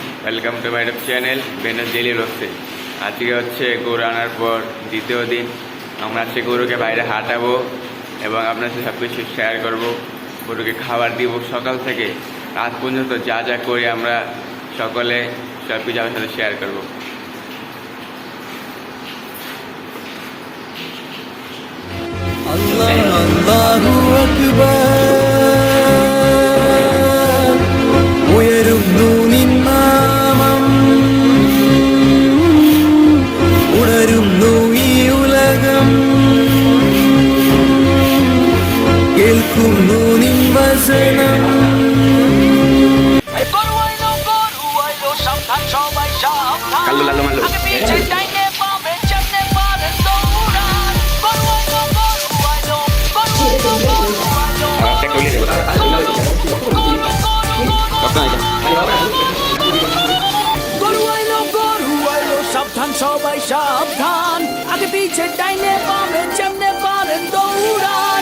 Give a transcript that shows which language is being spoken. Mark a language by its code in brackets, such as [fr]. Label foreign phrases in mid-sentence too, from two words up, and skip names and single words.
[en] welcome to my YouTube channel বেনাস ডেইলি ব্লগসে। [bn] আজকে হচ্ছে গরু আনার পর দ্বিতীয় দিন। আমরা আজকে গরুকে বাইরে হাঁটাবো এবং আপনার সাথে সব কিছু শেয়ার করবো। গরুকে খাবার দিব সকাল থেকে রাত পর্যন্ত, যা যা করি আমরা সকলে সব কিছু আপনার সাথে শেয়ার করবো। [ar] الله أكبر. [ml] ഉയരുന്നൂനിൻ നാമം ഉണരുന്നു ഈ ഉലകം, കേൾക്കുന്നു നിൻ വചനം. কাল্লু লাল্লু মাল্লু [bn] সাবধান সবাই সাবধান, আগে পিছে ডাইনে বামে যেমনে পারেন দৌড়ান।